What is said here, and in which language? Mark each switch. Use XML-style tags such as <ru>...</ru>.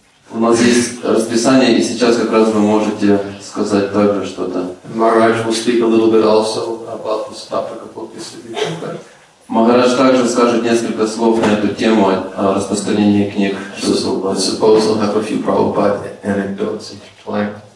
<ru>У нас есть расписание, и сейчас как раз вы можете сказать также что-то.</ru> <en>Maharaj will speak a little bit also about this topic of book distribution.</en> <ru>Махарадж также скажет несколько слов на эту тему о распространении книг.</ru> <en>I suppose he'll have a few Prabhupada anecdotes intertwined.</en>